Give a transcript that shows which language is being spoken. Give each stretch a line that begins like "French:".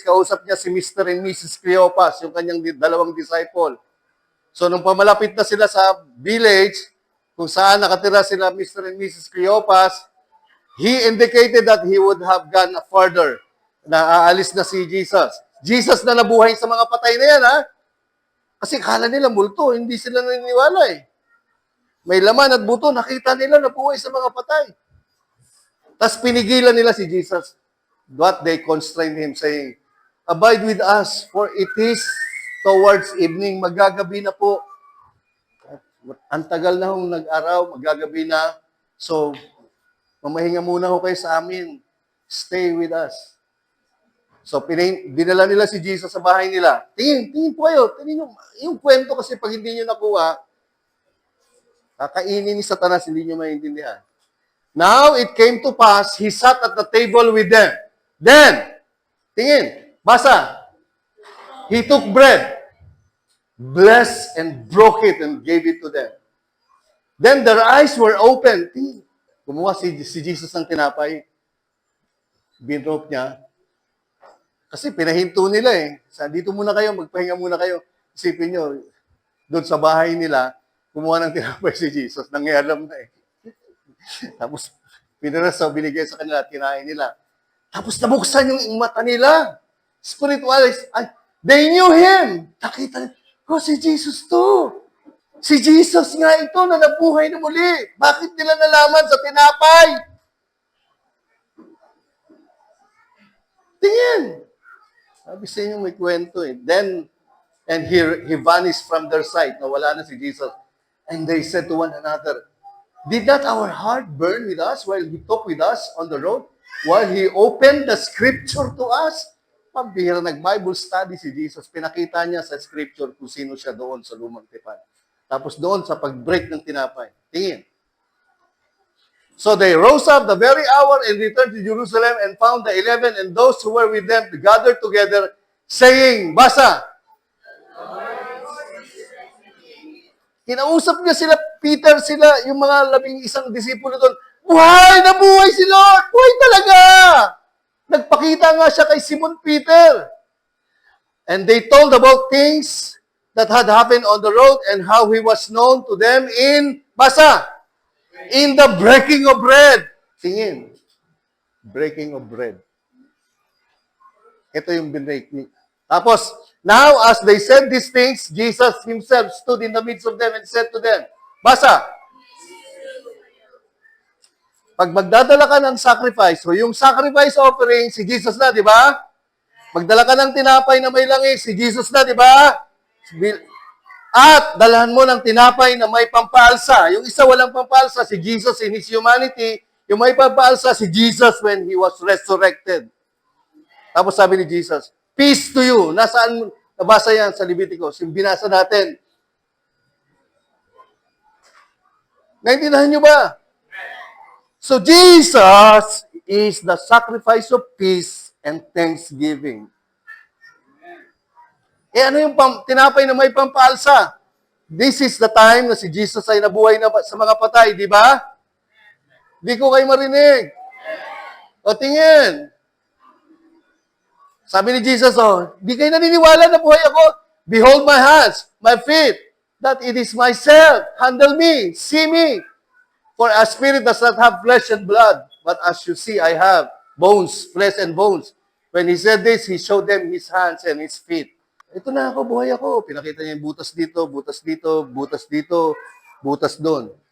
Filipino: Kausap niya si Mr. and Mrs. Cleopas, yung kanyang dalawang disciple. So, nung pamalapit na sila sa village, kung saan nakatira sila Mr. and Mrs.
English: Cleopas, he indicated that he would have gone further,
Filipino: na aalis na si Jesus. Jesus na nabuhay sa mga patay na yan, ha? Kasi kala nila multo, hindi sila naniniwala eh. May laman at buto, nakita nila nabuhay sa mga patay. Tapos pinigilan nila si Jesus.
English: But they constrained him, saying, "Abide with us, for it is towards evening."
Filipino: Magagabi na po. Ang tagal na hong nag-araw, magagabi na. So, mamahinga muna ho kayo sa amin.
English: Stay with us.
Filipino: So, dinala nila si Jesus sa bahay nila. Tingin po kayo. Tingin yung kwento kasi pag hindi nyo nakuha, kakainin ni Satanas, hindi nyo maintindihan.
English: Now, it came to pass, he sat at the table with them. Then, basa. He took bread, blessed and broke it and gave it to them. Then their eyes were open.
Filipino: Kumuha si Jesus ng tinapay. Binroke niya. Kasi pinahinto nila eh. Dito muna kayo, magpahinga muna kayo. Isipin nyo, doon sa bahay nila, kumuha ng tinapay si Jesus. Nangyalam na eh. Tapos, pinarasaw, binigay sa kanila at kinain nila. Tapos nabuksan yung mata nila.
English: Spiritualists, they knew him.
Filipino: Nakita nila, si Jesus to. Si Jesus nga ito na nabuhay na muli. Bakit nila nalaman sa tinapay? Tingin. Sabi sa inyo may kwento eh.
English: Then, and he vanished from their sight.
Filipino: Nawala na si Jesus.
English: And they said to one another, "Did not our heart burn with us while he talked with us on the road? While he opened the scripture to us?"
Filipino: Pambihira, nag-Bible study si Jesus. Pinakita niya sa scripture kung sino siya doon sa lumang tipan. Tapos doon sa pag-break ng tinapay. Tingin.
English: So they rose up the very hour and returned to Jerusalem and found the 11 and those who were with them gathered together, saying, basa,
Filipino: kinausap niya sila, Peter, yung mga 11 disipulo doon, nabuhay si Lord! Buhay talaga! Nagpakita nga siya kay Simon Peter.
English: And they told about things that had happened on the road and how he was known to them in, basa, in the breaking of bread. Tingin. Breaking of bread.
Filipino: Ito yung binrake ni.
English: Tapos, now as they said these things, Jesus himself stood in the midst of them and said to them, basa,
Filipino: pag magdadala ka ng sacrifice, o yung sacrifice offering, si Jesus na, di ba? Magdala ka ng tinapay na may langis, si Jesus na, di ba? At dalhan mo ng tinapay na may pampaalsa. Yung isa walang pampaalsa, si Jesus
English: in his humanity.
Filipino: Yung may pampaalsa, si Jesus
English: when he was resurrected.
Filipino: Tapos sabi ni Jesus,
English: "Peace to you."
Filipino: Nasaan nabasa yan sa Leviticus? Yung binasa natin. Naintindihan nyo ba?
English: So Jesus is the sacrifice of peace and thanksgiving.
Filipino: Ano yung tinapay na may pampaalsa?
English: This is the time
Filipino: na si Jesus ay nabuhay na sa mga patay, di ba? Di ko kayo marinig. O tingin. Sabi ni Jesus, di kayo naniniwala na buhay ako?
English: Behold my hands, my feet, that it is myself. Handle me, see me. For a spirit does not have flesh and blood, but as you see, I have bones, flesh and bones. When he said this, he showed them his hands and his feet.
Filipino: Ito na ako, buhay ako. Pinakita niya yung butas dito, butas dito, butas dito, butas doon.